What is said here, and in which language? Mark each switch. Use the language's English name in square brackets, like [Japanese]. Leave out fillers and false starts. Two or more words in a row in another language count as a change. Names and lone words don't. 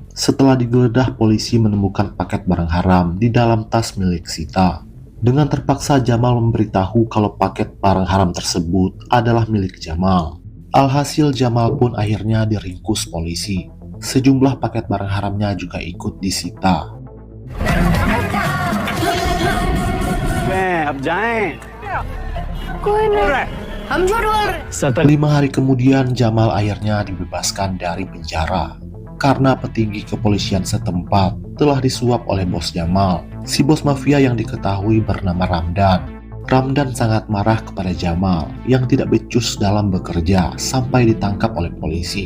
[Indonesian] Setelah digeledah, polisi menemukan paket barang haram di dalam tas milik Sita. Dengan terpaksa Jamal memberitahu kalau paket barang haram tersebut adalah milik Jamal. Alhasil Jamal pun akhirnya diringkus polisi. Sejumlah paket barang haramnya juga ikut disita. [Hindi] अब जाएं। कोई नहीं, हम झूठ बोल रहे। [Indonesian] 5 hari kemudian Jamal akhirnya dibebaskan dari penjara karena petinggi kepolisian setempat telah disuap oleh bos Jamal, si bos mafia yang diketahui bernama Ramdan. Ramdan sangat marah kepada Jamal yang tidak becus dalam bekerja sampai ditangkap oleh polisi.